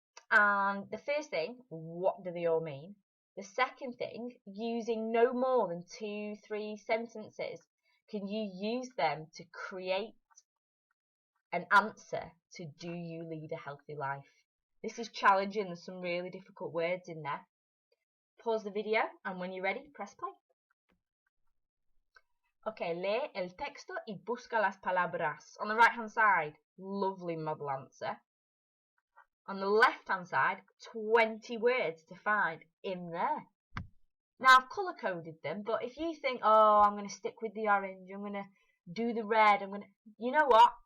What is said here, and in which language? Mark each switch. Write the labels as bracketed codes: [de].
[en] And the first thing, what do they all mean? The second thing, using no more than 2-3 sentences, can you use them to create an answer to do you lead a healthy life? This is challenging, there's some really difficult words in there. Pause the video and when you're ready, press play. [es] Okay, lee el texto y busca las palabras. [en] On the right hand side, lovely model answer. On the left hand side, 20 words to find in there. Now I've colour coded them, but if you think, oh, I'm going to stick with the orange, I'm going to do the red, you know what?